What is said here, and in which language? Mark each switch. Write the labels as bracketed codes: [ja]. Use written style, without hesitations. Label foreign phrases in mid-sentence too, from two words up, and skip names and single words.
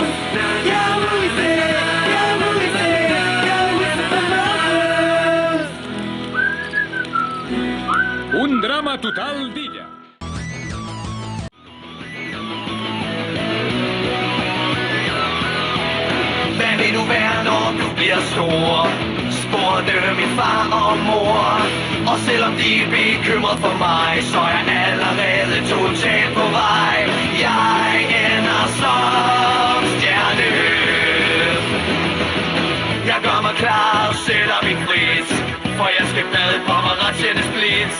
[ca] Ja vull ser famós. Un drama total d'illa. [da] Hvad vil du være, når du bliver stor? Spurgte min far og mor. Og selvom de er bekymret for mig, så er jeg allerede totalt på vej. Jeg ender som stjerne. Jeg gør mig klar og sætter min pris, for jeg skal bade på mig ret tjene splits.